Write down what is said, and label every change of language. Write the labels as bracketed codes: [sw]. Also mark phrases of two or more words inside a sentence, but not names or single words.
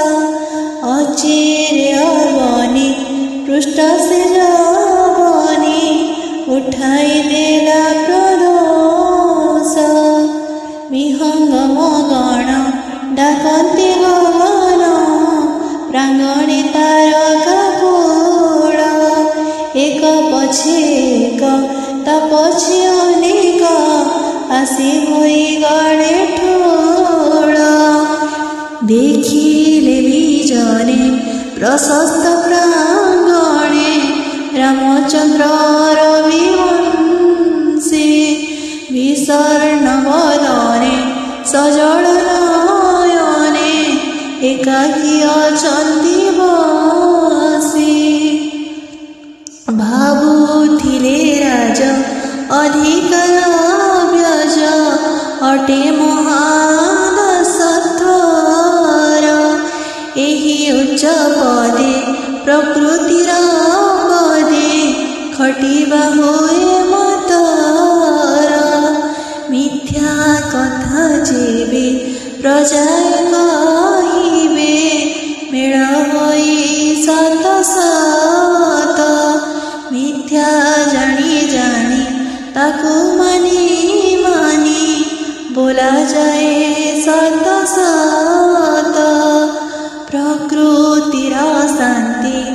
[or] ଅଚିରେ ଅବନୀ ପୃଷ୍ଠ ସେ ଯବନୀ ଉଠାଇ ଦେଲା ପ୍ରଦୋଷ ବିହଙ୍ଗମ ଗଣ ଡାକନ୍ତେ ଗଗନ ପ୍ରାଙ୍ଗଣେ ତାରକା କୂଳ ଏକ ପଛେ ଏକ ତା ପଛେ ଅନେକ ଆସି ହୋଇ ଗଣେ ଠୋଲ ଦେଖିଲେ ବିଜନେ ପ୍ରଶସ୍ତ ପ୍ରାଙ୍ଗଣେ ରାମଚନ୍ଦ୍ର ରବିବଂଶୀ ବିସର୍ଣ୍ଣ ବଦନେ ସଜଳ ନୟନେ ଏକାକୀ ଅଛନ୍ତି ବସି ଭାବୁଥିଲେ ରାଜ ଅଧିକାର ବ୍ୟଜ ଅଟେ ମହାଦଶଥର ଏହି ଉଚ୍ଚ ପଦେ ପ୍ରକୃତିର ପଦେ ଖଟିବା ହୋଏ ମତର ମିଥ୍ୟା କଥା ଯେବେ ପ୍ରଜାଏ କହିବେ ମେଳ ହୋଇ ସତ ସତ ମିଥ୍ୟା ଜାଣି ଜାଣି ତାକୁ ମାନି ମାନି ବୋଲା ଯାଏ ସତ ସତ ପ୍ରକୃତିର ଶାନ୍ତି